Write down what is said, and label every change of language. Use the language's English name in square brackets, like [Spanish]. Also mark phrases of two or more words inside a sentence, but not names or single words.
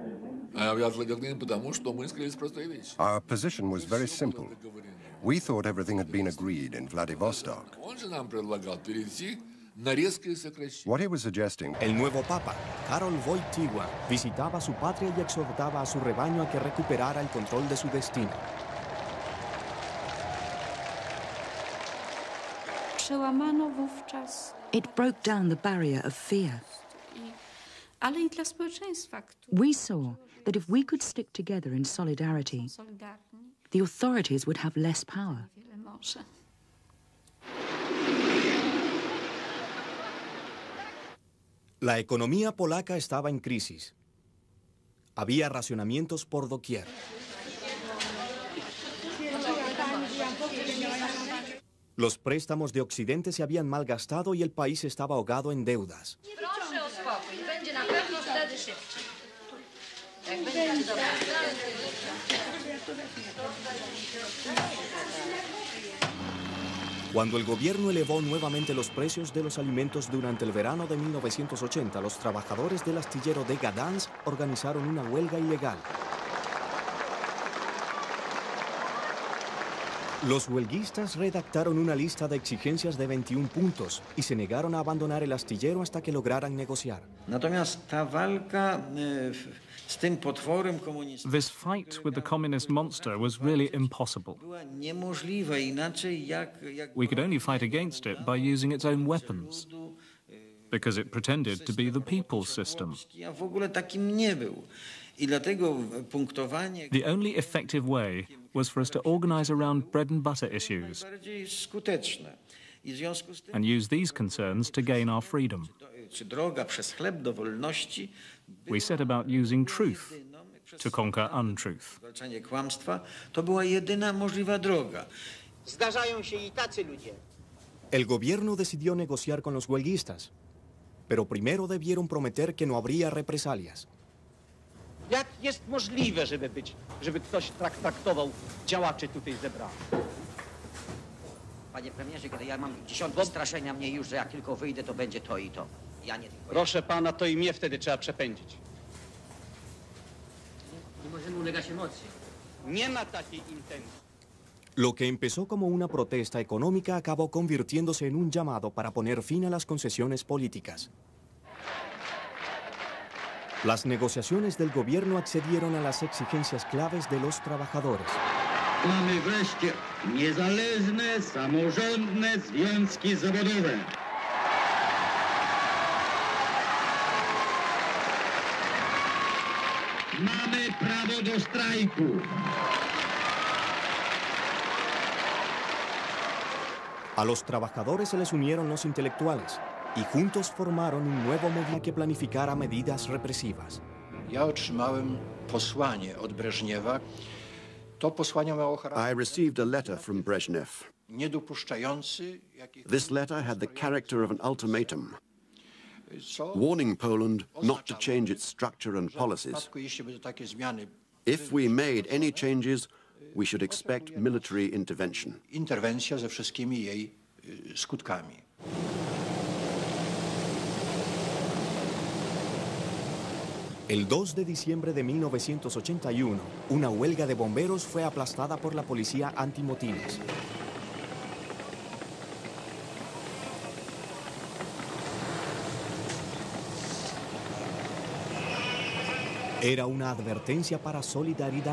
[English] Our position was very simple. We thought everything had been agreed in Vladivostok. What he was suggesting... [Spanish] El nuevo papa, Karol Wojtyła, visitaba su patria y exhortaba a su rebaño a que recuperara el control de su destino. [English] It broke down the barrier of fear. We saw that if we could stick together in solidarity, the authorities would have less power. [Spanish] La economía polaca estaba en crisis. Había racionamientos por doquier. Los préstamos de Occidente se habían malgastado y el país estaba ahogado en deudas. [Polish] Proszę o spokój, będzie na pewno wtedy szybciej. [Spanish] Cuando el gobierno elevó nuevamente los precios de los alimentos durante el verano de 1980, los trabajadores del astillero de Gdansk organizaron una huelga ilegal. Los huelguistas redactaron una lista de exigencias de 21 puntos y se negaron a abandonar el astillero hasta que lograran negociar. [English] This fight with the communist monster was really impossible. We could only fight against it by using its own weapons, because it pretended to be the people's system. The only effective way was for us to organize around bread and butter issues and use these concerns to gain our freedom. We set about using truth to conquer untruth. [Spanish] El gobierno decidió negociar con los huelguistas, pero primero debieron prometer que no habría represalias. [Polish] Jak jest możliwe, żeby ktoś traktował działaczy tutaj zebranych? Panie premierze, kiedy ja mam dziesiątki straszenia mnie już, że jak tylko wyjdę, to będzie to i to. Ja nie tylko. Proszę pana, to i mnie wtedy trzeba przepędzić. Nie możemy ulegać emocji. Nie ma takiej intencji. [Spanish] Lo que empezó como una protesta económica acabó convirtiéndose en un llamado para poner fin a las concesiones políticas. Las negociaciones del gobierno accedieron a las exigencias claves de los trabajadores. [Polish] Mamy wreszcie niezależne, samorządne związki zawodowe. Mamy prawo do strajku. [Spanish] A los trabajadores se les unieron los intelectuales y juntos formaron un nuevo movimiento que planificara medidas represivas. [Polish] Ja otrzymałem posłanie od Breżniewa. To posłanie miało charakter [English] I received a letter from Brezhnev. [Polish] niedopuszczający [English] This letter had the character of an ultimatum, warning Poland not to change its structure and policies. [Polish] jeśli będą takie zmiany. [English] If we made any changes, we should expect military intervention. [Polish] Interwencja ze wszystkimi jej skutkami. [Spanish] El 2 de diciembre de 1981, una huelga de bomberos fue aplastada por la policía antimotines. Era una advertencia para Solidaridad.